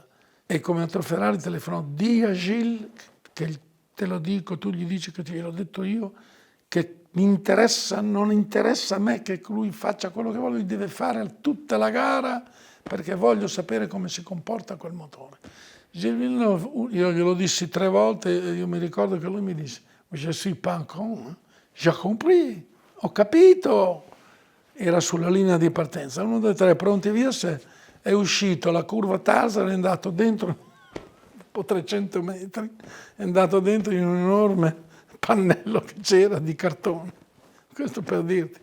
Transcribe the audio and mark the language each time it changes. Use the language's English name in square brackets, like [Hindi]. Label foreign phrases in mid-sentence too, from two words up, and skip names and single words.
[Italian] E come altro Ferrari telefonò, di a Gilles, che te lo dico, tu gli dici che te l'ho detto io, che mi interessa, non interessa a me che lui faccia quello che vuole, lui deve fare tutta la gara perché voglio sapere come si comporta quel motore. Gilles Villeneuve, io glielo dissi 3 volte e io mi ricordo che lui mi disse: [French] je suis pas con, j'ai compris, [Italian] ho capito. Era sulla linea di partenza, 1, 2, 3, pronti via, è uscito la curva Tarzan, è andato dentro dopo 300 metri, è andato dentro in un enorme pannello che c'era di cartone. Questo per dirti.